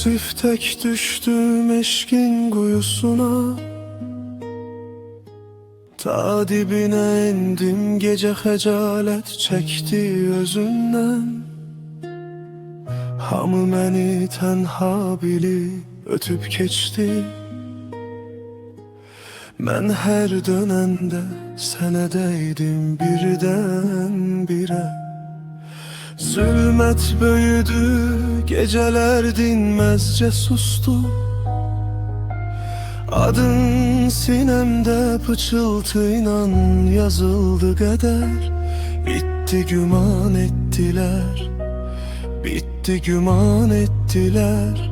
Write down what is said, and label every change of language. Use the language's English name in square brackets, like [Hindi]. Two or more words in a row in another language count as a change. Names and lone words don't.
[Turkish] tek düştüm eşkin kuyusuna, ta dibine indim, gece hecalet çekti özünden. [Azerbaijani] Hamı məni tənha bilib ötüp keçti. Mən hər dönəndə sənə dəydim birdən-birə. Zülmət böyüdü, [Turkish] geceler dinmezce sustu. Adın sinemde pıçıltıyla yazıldı kader. Bitti güman ettiler, bitti güman ettiler.